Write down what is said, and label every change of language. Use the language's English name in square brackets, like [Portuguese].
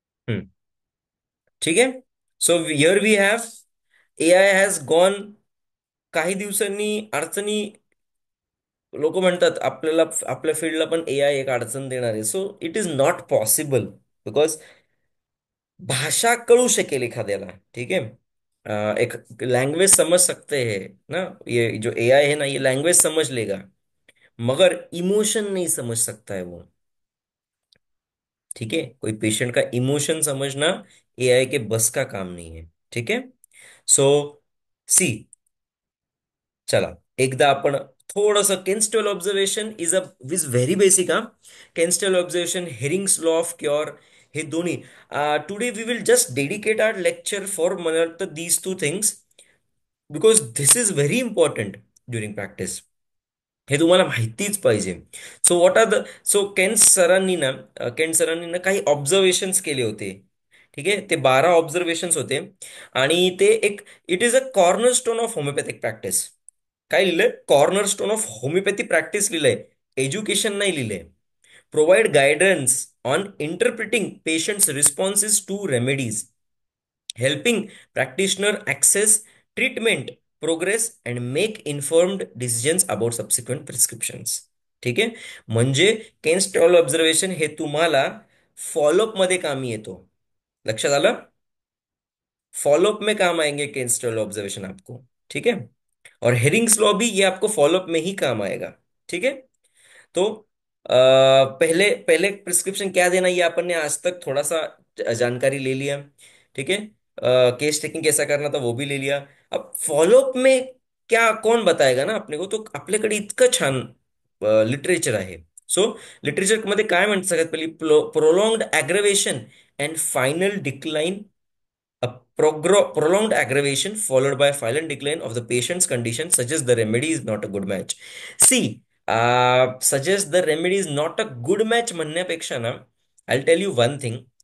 [English] हम्म. ठीक आहे. So here we have, A I has gone. [Marathi] काही दिवसांनी अडचणी लोक म्हणतात आपल्याला आपल्या फील्डला पण एआय एक अडचण देणार आहे. [English] so it is not possible, because [Marathi] भाषा कळू शकेल एखाद्याला, [Hindi] ठीक है, एक लैंग्वेज समझ सकते हैं ना, ये जो एआई है ना ये लैंग्वेज समझ लेगा, मगर इमोशन नहीं समझ सकता है वो, ठीक है, कोई पेशेंट का इमोशन समझना एआई के बस का काम नहीं है, ठीक है. [Marathi] सो सी, चला एकदा आपण थोडस केन्स्टल [English] observation is very basic [Marathi] हा. [English] Kent's observation, Hering's law of cure, [Marathi] हे दोन्ही [English] today we will just dedicate our lecture for [Marathi] मला वाटतं [English] These two things, because this is very important during practice. [Marathi] हे तुम्हाला माहितीच पाहिजे. [English] so what are the, [Marathi] so Kent सरांनी ना काही ऑब्झर्वेशन्स केले होते, ठीक आहे, ते 12 ऑब्झर्वेशन्स होते. [English] आणि ते एक, it is a cornerstone of homoeopathic practice. [Marathi] काय लिहिलंय? Corner stone of homeopathy practice लिहिलंय, एज्युकेशन नाही लिहिलंय. [English] Provide guidance on interpreting patients responses to remedies, helping practitioner access treatment progress and make informed decisions about subsequent prescriptions. [Marathi] ठीक आहे, म्हणजे केन stall observation हे तुम्हाला फॉलोअप मध्ये कामी येतो. लक्षात आलं? [Hindi] फॉलोअप में काम आएंगे केन स्टॉल ऑब्जर्वेशन आपको, ठीक है. और हेरिंग्स लॉ भी ये आपको फॉलोअप में ही काम आएगा, ठीक है. तो पहले पहले प्रिस्क्रिप्शन क्या देना ये अपन ने आज तक थोड़ा सा जानकारी ले लिया, ठीक है. केस टेकिंग कैसा करना था वो भी ले लिया. अब फॉलोअप में क्या कौन बताएगा ना आपने को, [Marathi] तो आपल्याकडे इतकं छान लिटरेचर आहे. सो लिटरेचर मध्ये काय म्हणतात सगळ्यात पहिली, [English] Prolonged aggravation and final decline, a prolonged aggravation followed by violent decline of the patient's condition suggests the remedy is not a good match. See, suggest the remedy is not a good match [Marathi] म्हणण्यापेक्षा ना, [English] I'll tell you one thing.